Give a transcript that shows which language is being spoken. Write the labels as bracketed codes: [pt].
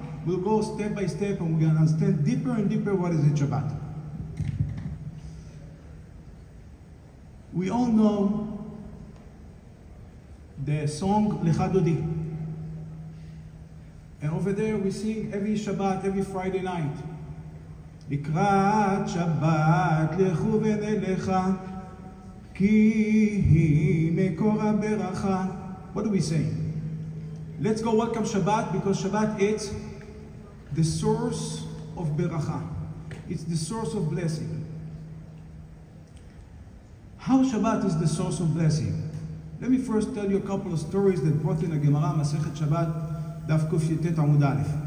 [en] We'll go step by step and we're going to understand deeper and deeper what is it Shabbat. We all know the song Lecha Dodi. And over there we sing every Shabbat, every Friday night. [he] לקראת שבת לכו ונלכה כי היא מקור הברכה. [en] What do we say? Let's go welcome Shabbat, because Shabbat is the source of beracha. It's the source of blessing. How Shabbat is the source of blessing? Let me first tell you a couple of stories that brought in the Gemara, Masechet Shabbat, Daf Kuf Yutet Amud Aleph.